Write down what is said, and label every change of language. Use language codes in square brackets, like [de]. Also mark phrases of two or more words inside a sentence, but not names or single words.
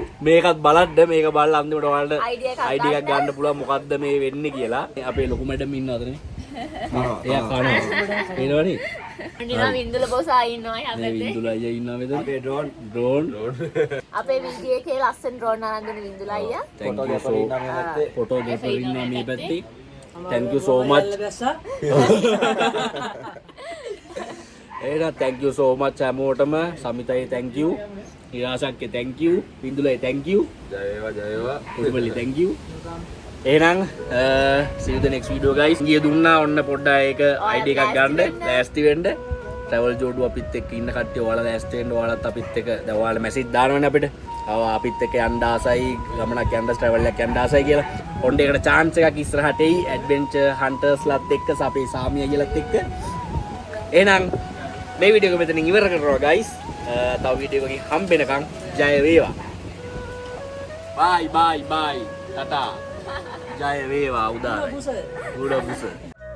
[si] මේකත් බලන්න මේක බලලා අන්තිමට ඔයාලට Idea එකක් අයිඩියා එකක් ගන්න පුළුවන් මොකද්ද මේ වෙන්නේ කියලා. අපේ ලොකු මැඩම් ඉන්නවදනේ. එයා කනවා. පේනවනේ. නිකන් වින්දුල බොසා ඉන්නවා මේ හැබැයි. වින්දුල අයියා ඉන්නවා මෙතන. අපේ ඩ්‍රෝන් ඩ්‍රෝන්. අපේ වීඩියෝ එකේ ලස්සන ඩ්‍රෝන් අරන් දෙන වින්දුල අයියා. [en] Thank you [si] ෆොටෝග්‍රැෆර් so ඉන්නවා මේ පැත්තේ. photographer ඉන්නවා මේ පැත්තේ. [en] Thank you so much. [si] එහෙනම් [en] thank you so much [si] හැමෝටම. සමිතයි [en] thank you. [si] ඉරාසක්ගේ [en] thank you. [si] වින්දුලයි [en] thank you. [si] ජය වේවා ජය වේවා. [en] උඩුමලි thank you. එහෙනම් see you the next video guys. [si] ගිය දුන්නා ඔන්න පොඩ්ඩක් ඒක ID එකක් ගන්න. ලෑස්ති වෙන්න. travel ජෝඩු අපිත් එක්ක ඉන්න කට්ටිය ඔයාලා ලෑස්ති වෙන්න. ඔයාලත් අපිත් එක්ක දැන් ඔයාලා මැසේජ් දානවනේ අපිට. අපිත් එක්ක යන්න ආසයි ගමනක් යන්න travel එකක් යන්න ආසයි කියලා. ඔන්න ඒකට chance එකක් ඉස්සරහට එයි [en] adventure hunters [si] ලත් එක්ක අපේ සාමියා කියලාත් එක්ක. එහෙනම් මේ වීඩියෝ එක මෙතනින් ඉවර කරනවා guys. තව වීඩියෝ එකකින් හම්බෙනකම් ජය වේවා. [en] bye bye bye. [si] ටටා. ජය වේවා උදාරයි. උඩ බුස.